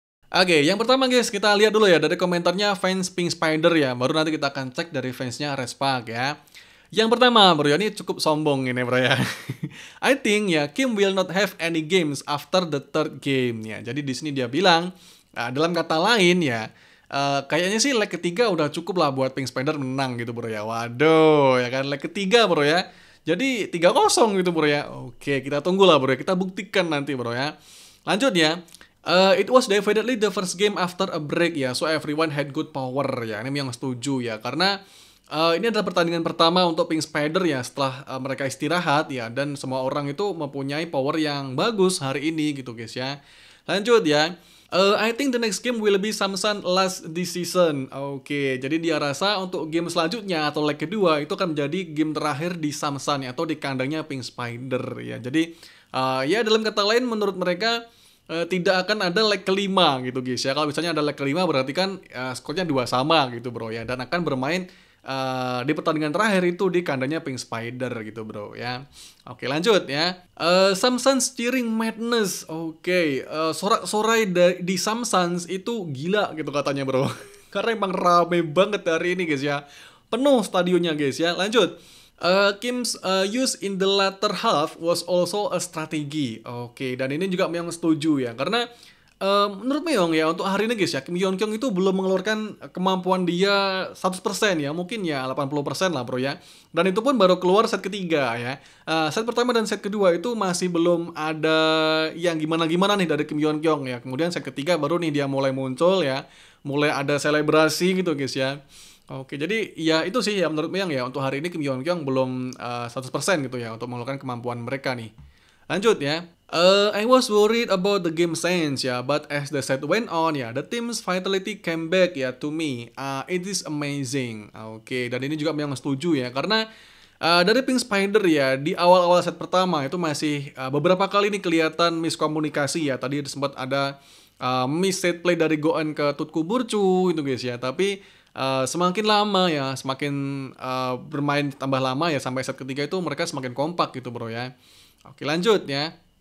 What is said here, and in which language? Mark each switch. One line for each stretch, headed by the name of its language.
Indonesian: Oke, yang pertama guys, kita lihat dulu ya dari komentarnya fans Pink Spider ya. Baru nanti kita akan cek dari fansnya Respak ya. Yang pertama bro ya, ini cukup sombong ini bro ya.
English: I think ya Kim will not have any games after the third game ya.
Indonesian: Jadi di sini dia bilang, dalam kata lain ya, kayaknya sih leg ketiga udah cukup lah buat Pink Spider menang gitu bro ya. Waduh, ya kan leg ketiga bro ya. Jadi 3-0 gitu bro ya. Oke, kita tunggu lah bro ya. Kita buktikan nanti bro ya. Lanjut ya.
English: It was definitely the first game after a break ya, so everyone had good power ya.
Indonesian: Ini yang setuju ya, karena ini adalah pertandingan pertama untuk Pink Spider ya setelah mereka istirahat ya, dan semua orang itu mempunyai power yang bagus hari ini gitu guys ya. Lanjut ya.
English: I think the next game will be Samsung last this season.
Indonesian: Oke, jadi dia rasa untuk game selanjutnya atau leg kedua itu akan menjadi game terakhir di Samsung ya, atau di kandangnya Pink Spider ya. Jadi ya dalam kata lain menurut mereka tidak akan ada leg kelima gitu guys ya. Kalau misalnya ada leg kelima berarti kan skornya 2 sama gitu bro ya. Dan akan bermain di pertandingan terakhir itu di kandangnya Pink Spider gitu bro ya. Oke lanjut ya.
English: Samsung's cheering madness.
Indonesian: Oke, sorak-sorai di Samsung itu gila gitu katanya bro. Karena emang rame banget hari ini guys ya. Penuh stadionnya guys ya. Lanjut.
English: Kim's use in the latter half was also a strategy.
Indonesian: Oke, dan ini juga Myeong setuju ya, karena menurut Myeong ya untuk hari ini guys ya, Kim Yeon Kyung itu belum mengeluarkan kemampuan dia 100% ya, mungkin ya 80% lah bro ya. Dan itu pun baru keluar set ketiga ya. Set pertama dan set kedua itu masih belum ada yang gimana-gimana nih dari Kim Yeon Kyung ya. Kemudian set ketiga baru nih dia mulai muncul ya, mulai ada selebrasi gitu guys ya. Oke, jadi ya itu sih ya menurut Meyang ya, untuk hari ini Kim Yeon Kyung belum 100% gitu ya untuk mengeluarkan kemampuan mereka nih. Lanjut ya.
English: I was worried about the game sense ya, but as the set went on ya, the team's vitality came back ya to me. It is amazing.
Indonesian: Oke, dan ini juga Meyang setuju ya, karena dari Pink Spider ya, di awal-awal set pertama itu masih beberapa kali nih kelihatan miskomunikasi ya. Tadi sempat ada miss set play dari Goen ke Tutku Burcu itu guys ya, tapi semakin lama ya, semakin bermain tambah lama ya, sampai set ketiga itu mereka semakin kompak gitu bro ya. Oke lanjut ya.